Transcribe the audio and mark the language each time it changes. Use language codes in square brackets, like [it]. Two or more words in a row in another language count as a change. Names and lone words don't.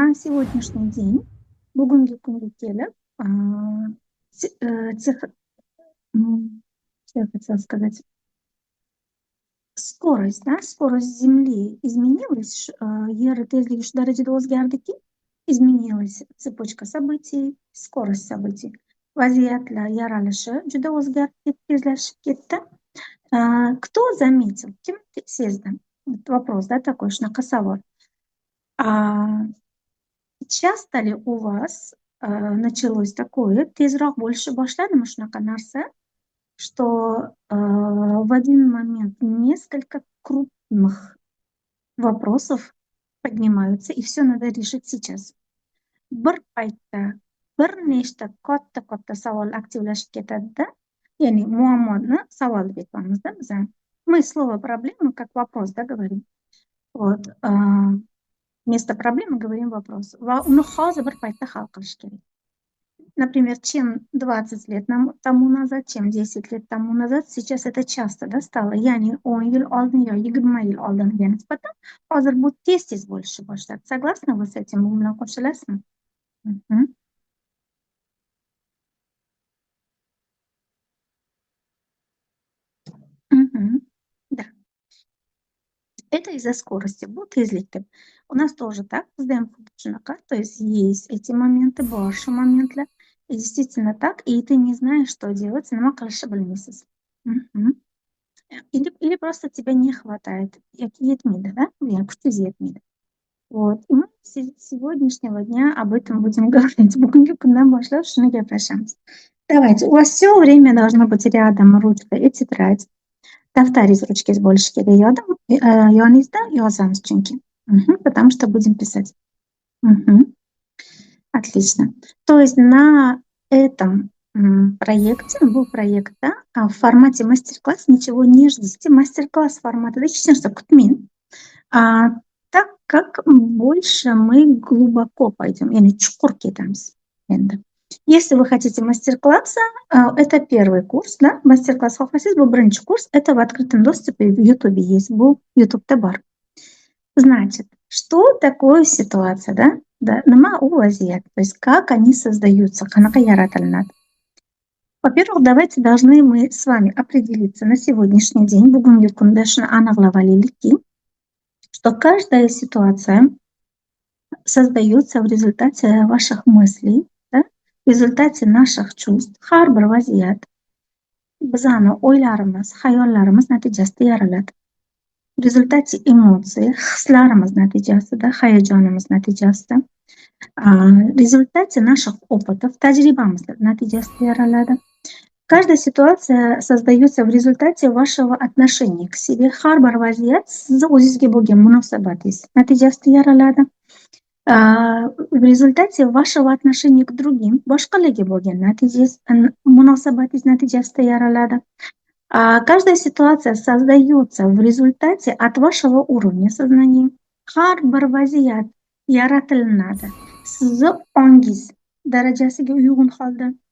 [ru] сегодняшний день, [uz] bugungi kunga kelib, [ru] te тех что я хотела сказать, скорость, да, скорость Земли изменилась, [uz] yer tezligi shu darajada o'zgardiki, [ru] изменилась цепочка событий, скорость событий. [uz] Vaziyatlar yaralishi juda o'zgarib ketdi, tezlashib ketdi. [ru] Кто заметил, [uz] kim sezdi? [ru] Вот вопрос, да, такой, [uz] shunaqa savol. [ru] А Часто ли у вас началось такое, [uz] tezroq bo'lishi boshladimi shunaqa narsa, [ru] что в один момент несколько крупных вопросов поднимаются, и все надо решить сейчас. [uz] Bir paytda bir nechta katta savol aktivlashib ketadi-da, ya'ni muammoni savol deb aytamizda biz. [ru] Мы слово проблема как вопрос, да, говорим. Вот. Вместо проблемы говорим вопрос. [uz] Uni hozir bir paytda hal qilish kerak. [ru] Например, чем 20 лет тому назад, чем 10 лет тому назад, сейчас это часто, да, стало. [uz] Ya'ni 10 yil oldin yo 20 yil oldinga nisbatan hozir bu tez bo'lishi boshladi. [ru] Согласны вы с этим? [uz] Bu bilan qo'shilasizmi? Мгм. [ru] Мгм. Да. Это из-за скорости. [uz] Bu tezlik deb. [ru] У нас тоже так, [uz] bizda ham xuddi shunaqa. [ru] То есть эти моменты, [uz] bor shu momentlar. [ru] И действительно так, и ты не знаешь, что делать, [uz] nima qilishni bilmaysiz. Мгм. [ru] Или просто тебя не хватает. [uz] Yetmaydi, да? Kuchingiz yetmaydi. [ru] Вот. И мы сегодняшнего дня об этом будем говорить. [uz] Bugungi kundan boshlab shuni gaplashamiz. [ru] Давайте. У вас все время должно быть рядом ручка и тетрадь. [uz] Daftaringiz, ruchkangiz bo'lishi kerak. Yoningizda yozamiz chunki. [ru] Потому что будем писать. Мгм. Отлично. То есть на этом проекте, был проект, да, в формате мастер-класс, ничего не ждите. Мастер-класс формата, да, что кутмин. Так как больше мы глубоко пойдем, [uz] яғни чуқур кетеміз енді. [ru] Если вы хотите мастер-класса, это первый курс, да, мастер-класс [uz] xohlasangiz, bu birinchi [ru] курс, это в открытом доступе в YouTube есть, [uz] bu YouTube'da bor. [ru] Значит, что такое ситуация, да? Да, [uz] nima u vaziyat, [ru] то есть как они создаются, [uz] qanaqa yaratiladi. [ru] Во-первых, давайте должны мы с вами определиться на сегодняшний день, [uz] bugungi kunda shuni aniqlab olaylikki, [ru] что каждая ситуация создается в результате ваших мыслей, да? В результате наших чувств. [uz] Har bir vaziyat bizani o'ylarimiz, xayollarimiz natijasida yaraladi. [ru] В результате эмоций, [uz] hislarimiz natijasida, hayajonimiz natijasida, [ru] в результате наших опытов, [uz] tajribamiz natijasida yaraladi. [ru] Каждая ситуация создается в результате вашего отношения к себе. [uz] Har bir vaziyat sizni o'zingizga bo'lgan munosabatingiz natijasida yaraladi. [ru] В результате вашего отношения к другим, [uz] boshqalarga bo'lgan munosabatingiz natijasida yaraladi. [ru] Каждая ситуация создается в результате от вашего уровня сознания. [uz] Har bir vaziyat yaratilinadi sizni ongingiz darajasiga uyg'un holda.